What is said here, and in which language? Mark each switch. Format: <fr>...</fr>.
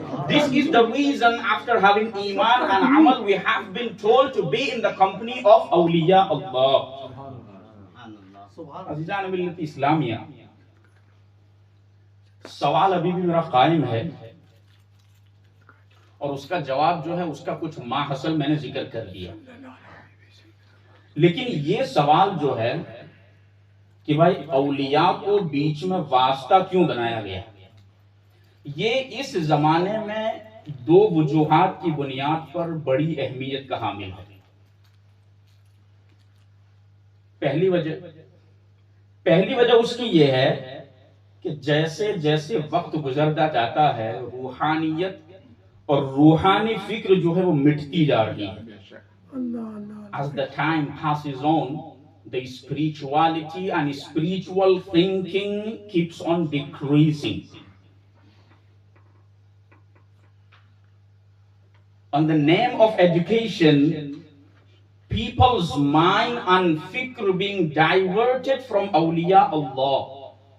<en>This is the reason after having iman and amal we have been told to be in the company of awliya Allah.</en> <ur>عزیزان ملت اسلامیہ سوال ابھی بھی میرا قائم ہے اور اس کا جواب جو ہے اس کا کچھ ماحصل میں نے ذکر کر دیا. لیکن یہ سوال جو ہے کہ بھائی اولیاء کو بیچ میں واسطہ کیوں بنایا گیا یہ اس زمانے میں دو وجوہات کی بنیاد پر بڑی اہمیت کا حامل ہے. پہلی وجہ اس کی یہ ہے کہ جیسے جیسے وقت گزرتا جاتا ہے روحانیت اور روحانی فکر جو ہے وہ مٹتی جا رہی ہے.</ur> <en>As the time passes on, the spirituality and spiritual thinking keeps on decreasing. On the name of education, people's mind and fikr being diverted from awliya Allah.</en>